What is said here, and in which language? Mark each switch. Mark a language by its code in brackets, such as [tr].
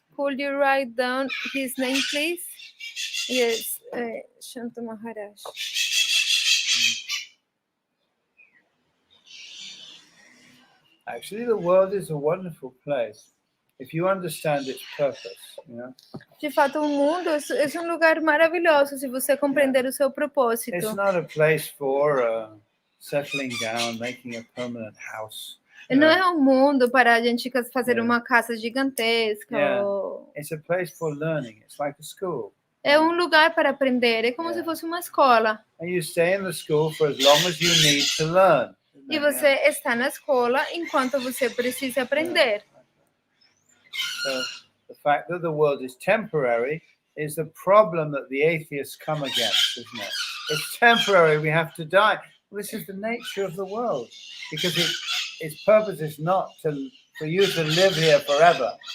[en] Could you write down his name, please? Yes, Shanto Maharaj. Actually, the world is a wonderful place if you understand its purpose. [pt] De fato, o mundo é um lugar maravilhoso se você compreender o seu propósito. [en] It's not a place for settling down, making a permanent house. [pt] Não é um mundo para a gente fazer uma casa gigantesca. [en] It's a place for learning. It's like a school. [pt] É um lugar para aprender. É como se fosse uma escola. [en] And you stay in the school for as long as you need to learn. [pt] E você está na escola enquanto você precisa aprender. [en] So the fact that the world is temporary is the problem that the atheists come against, isn't it? It's temporary. We have to die. Well, this is the nature of the world, because its purpose is not for you to live here forever.